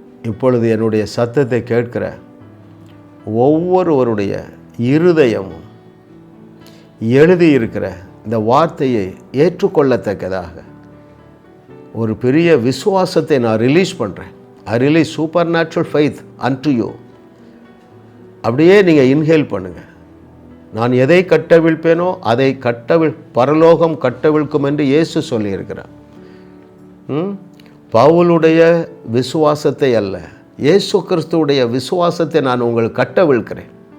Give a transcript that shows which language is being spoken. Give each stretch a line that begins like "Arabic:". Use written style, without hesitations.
Tamil: இப்பொழுது என்னுடைய சத்தத்தை கேட்கிற ஒவ்வொருவருடைய இருதயமும் எழுதியிருக்கிற இந்த வார்த்தையை ஏற்றுக்கொள்ளத்தக்கதாக ஒரு பெரிய விசுவாசத்தை நான் ரிலீஸ் பண்ணுறேன்.
English: I release supernatural faith unto you.
Tamil: அப்படியே நீங்கள் இன்ஹேல் பண்ணுங்க. நான் எதை கட்டவிழ்ப்பேனோ அதை பரலோகம் கட்டவிழ்க்கும் என்று இயேசு சொல்லியிருக்கிறார். பவுலுடைய விசுவாசத்தை அல்ல, இயேசு கிறிஸ்துவுடைய விசுவாசத்தை நான் உங்களுக்கு கட்டவிழ்க்கிறேன்.